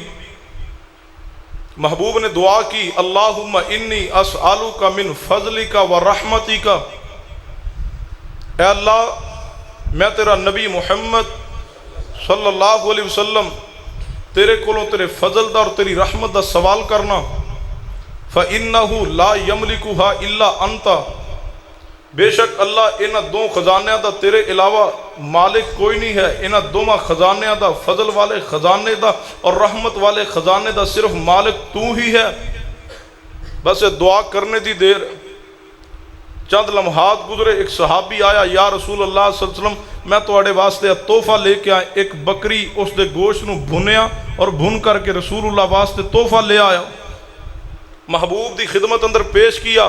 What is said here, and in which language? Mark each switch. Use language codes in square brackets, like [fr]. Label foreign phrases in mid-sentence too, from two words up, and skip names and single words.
[pa] محبوب نے دعا کی [ar] اللہم انی اسألک من فضلک ورحمتک، [pa] اے اللہ میں تیرا نبی محمد [ar] صلی اللہ علیہ وسلم [pa] تیرے کولوں تیرے فضل دا اور تیری رحمت دا سوال کرنا، [ar] فَإِنَّهُ لَا يَمْلِكُهَا إِلَّا أَنْتَ، [pa] بے شک اللہ انہاں دو خزانیاں دا تیرے علاوہ مالک کوئی نہیں ہے، انہاں دوما خزانیاں دا فضل والے خزانے دا اور رحمت والے خزانے دا صرف مالک تو ہی ہے۔ بس دعا کرنے دی دیر، چند لمحات گزرے، ایک صحابی آیا [ar] یا رسول اللہ صلی اللہ علیہ وسلم [pa] میں تواڈے واسطے تحفہ لے کے آیا، ایک بکری اس دے گوشت نو بھنیا اور بھن کر کے رسول اللہ واسطے تحفہ لے آیا، محبوب دی خدمت اندر پیش کیا۔